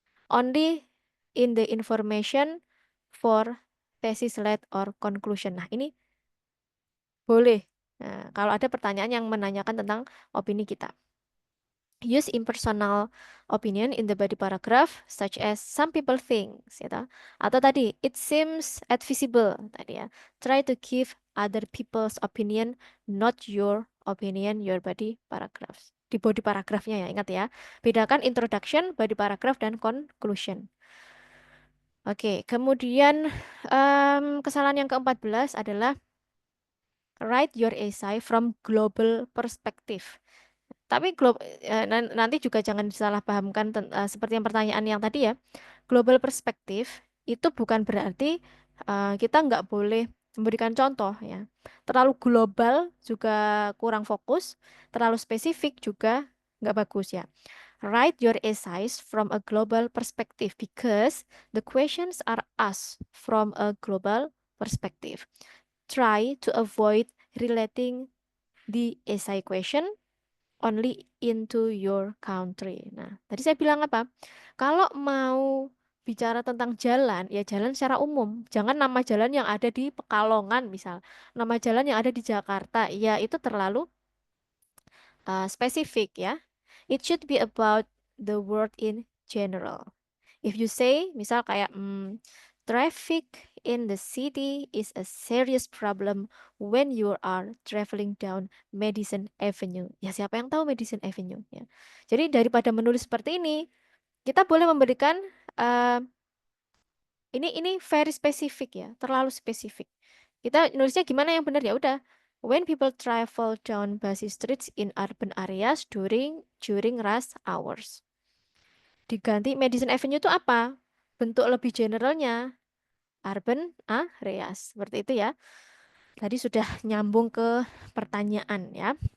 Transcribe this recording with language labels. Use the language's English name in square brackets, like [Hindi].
[English] Only in the information for thesis led or conclusion. [Indonesian] Nah, ini boleh. Nah, kalau ada pertanyaan yang menanyakan tentang opini kita. [English] Use impersonal opinion in the body paragraph, such as some people think, [Indonesian] gitu. Atau tadi, [English] it seems advisable, [Indonesian] tadi ya. [English] Try to give other people's opinion, not your opinion, your body paragraphs. [Indonesian] Di body paragraphnya ya, ingat ya. Bedakan introduction, body paragraph, dan conclusion. Oke, kemudian kesalahan yang ke-14 adalah [English] write your essay from global perspective. [Indonesian] Tapi nanti juga jangan disalahpahamkan seperti yang pertanyaan yang tadi ya. Global perspective itu bukan berarti kita nggak boleh memberikan contoh ya. Terlalu global juga kurang fokus, terlalu spesifik juga nggak bagus ya. [English] Write your essays from a global perspective because the questions are asked from a global perspective. Try to avoid relating the essay question only into your country. [Indonesian] Nah, tadi saya bilang apa? Kalau mau bicara tentang jalan, ya jalan secara umum. Jangan nama jalan yang ada di Pekalongan misal. Nama jalan yang ada di Jakarta, ya itu terlalu spesifik ya. [English] It should be about the world in general. If you say, [Indonesian] misal kayak [English] traffic in the city is a serious problem when you are traveling down Madison Avenue. [Indonesian] Ya siapa yang tahu Madison Avenue ya. Jadi daripada menulis seperti ini, kita boleh memberikan ini very spesifik ya, terlalu spesifik. Kita nulisnya gimana yang benar ya udah. [English] When people travel down busy streets in urban areas during rush hours. [Indonesian] Diganti Madison Avenue itu apa? Bentuk lebih generalnya urban areas. Seperti itu ya. Tadi sudah nyambung ke pertanyaan ya.